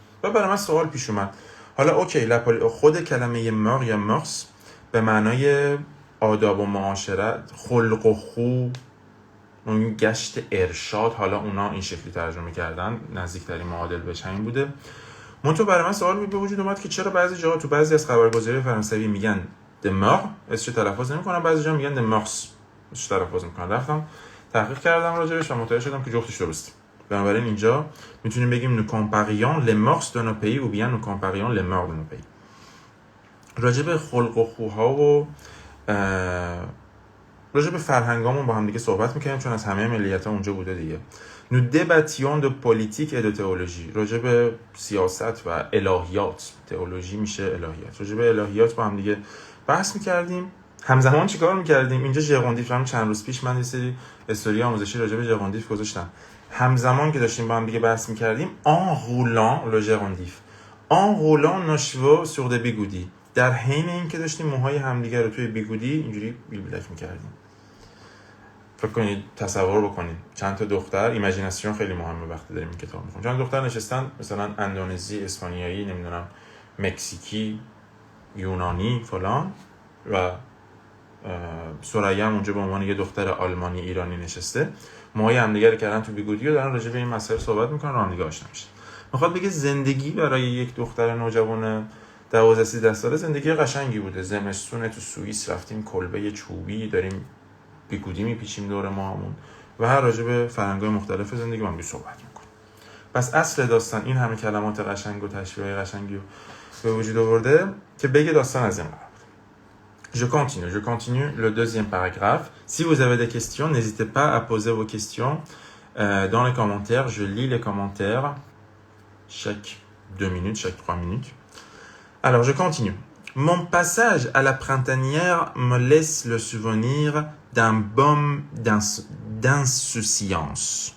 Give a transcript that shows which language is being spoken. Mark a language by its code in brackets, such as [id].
[fa] و برای من سوال پیش اومد، حالا اوکی خود کلمه مور یا مورس به معنای آداب و معاشرت، خلق و خو، اون گشت ارشاد، حالا اونا این شکلی ترجمه کردن، نزدیکترین معادل بهش همین بوده. منتها برای من سوال به وجود اومد که چرا بعضی جاها تو بعضی از خبرگزاری فرانسوی میگن دمار اسمش تلفظ نمی‌کنن، بعضی جا میگن دمارس اسمش تلفظ می‌کنن. رفتم تحقیق کردم راجعش و متوجه شدم که جفتش درسته. بنابراین اینجا میتونیم بگیم [fr] nous comparions les mœurs de nos pays ou bien nous comparions les mœurs de nos pays. [fa] راجع به خلق و خوها و راجع به فرهنگامون با هم دیگه صحبت میکنیم، چون از همه ملیت‌ها اونجا بوده دیگه. [fr] Nous débattions de politique et de théologie. [fa] راجع به سیاست و الهیات. تئولوژی میشه الهیات. راجع به الهیات با هم دیگه بحث میکردیم. همزمان چیکار میکردیم؟ اینجا ژرواندیف، هم چند روز پیش من یه سری استوری آموزشی راجع به ژرواندیف گذاشتم. همزمان که داشتیم با هم دیگه بحث میکردیم، [fr] en roulant le gérondif, en roulant nos chevaux sur des bigoudis. [fa] در حین این که داشتیم موهای همدیگه رو توی بیگودی اینجوری بیلبلک میکردیم. فکر کنید، تصور بکنید چند تا دختر، ایمیجیناسیون خیلی مهمه وقتی داریم این کتاب میخونیم، چند دختر نشستن مثلا اندونزی، اسپانیایی، نمیدونم مکزیکی، یونانی فلان، و ثریا هم اونجا به عنوان یه دختر آلمانی ایرانی نشسته، موهای همدیگه رو کردن تو بیگودی و دارن راجع به این مسائل صحبت میکنن، با هم دیگه آشنا میشن. میخواد بگه زندگی برای یک دختر نوجوان 12-13 ساله زندگی قشنگی بوده. زمستون تو سوئیس رفتیم کلبه چوبی، داریم بیگودی میپیچیم دور ماهمون و هر راجع به فرهنگ‌های مختلف زندگی من صحبت میکنم. پس اصل داستان این همه کلمات قشنگ و تشبیه‌های قشنگی رو به وجود آورده که بگه داستان از این قرار. [fr] Je continue le deuxième paragraphe. Si vous avez des questions, n'hésitez pas à poser vos questions dans les commentaires. Je lis les commentaires chaque 2 minutes, chaque 3 minutes. Alors, je continue. Mon passage à la printanière me laisse le souvenir d'un baume d'insouciance.